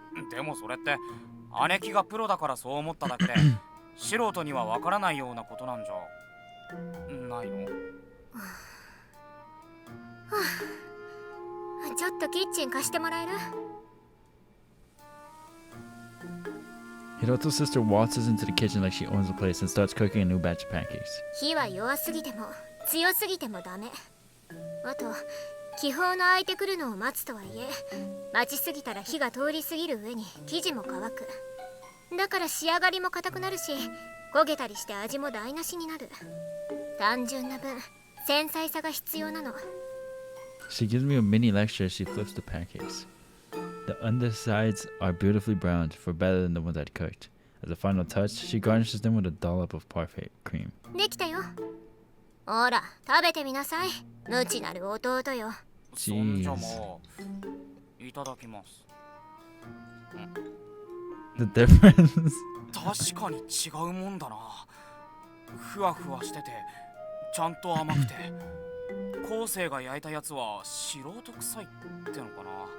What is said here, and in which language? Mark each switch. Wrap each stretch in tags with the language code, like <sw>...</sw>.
<ja>でもそれって姉貴がプロだからそう思っただけで素人にはわからないようなことなんじゃないの？ちょっとキッチン貸してもらえる？</ja> <en>Hiroto's sister waltzes into the kitchen like she owns the place and starts cooking a new batch of pancakes.</en> <ja>火は弱すぎても強すぎてもダメ。あと気泡の空いてくるのを待つとはいえ、待ちすぎたら火が通り過ぎる上に生地も乾く。だから仕上がりも硬くなるし、焦げたりして味も台無しになる。単純な分繊細さが必要なの。</ja> <en>She gives me a mini lecture as she flips the pancakes. The undersides are beautifully browned, for better than the ones I'd cooked. As a final touch, she garnishes them with a dollop of parfait cream.</en> <ja>できたよ。ほら食べてみなさい。無知なる弟よ。そんじゃもういただきます。</ja> <en>The difference.</en> <ja>確かに違うもんだな。ふわふわしててちゃんと甘くて後世が焼いたやつは素人臭いってのかな。</ja>